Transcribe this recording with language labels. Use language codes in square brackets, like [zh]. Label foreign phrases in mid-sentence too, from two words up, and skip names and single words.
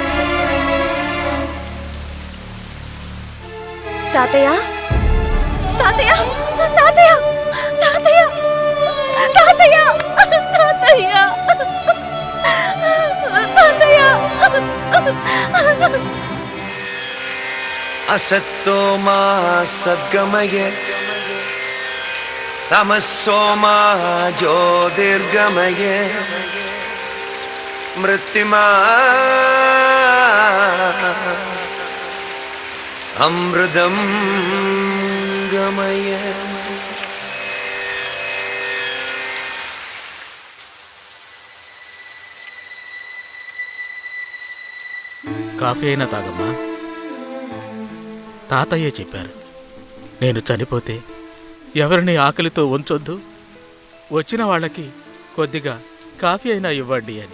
[te] తాతయ్య తాతయ్య తాతయ్య తాతయ్య తాతయ్య తాతయ్య తాతయ్య. [sa] असत्तो मा सद्गमये तमस्सो मा ज्योतिर्गमये मृत्युमा अमृतं गमये. [te] కాఫీ అయినా తాగమ్మా. తాతయ్యే చెప్పారు, నేను చనిపోతే ఎవరిని ఆకలితో ఉంచొద్దు, వచ్చిన వాళ్ళకి కొద్దిగా కాఫీ అయినా ఇవ్వండి అని.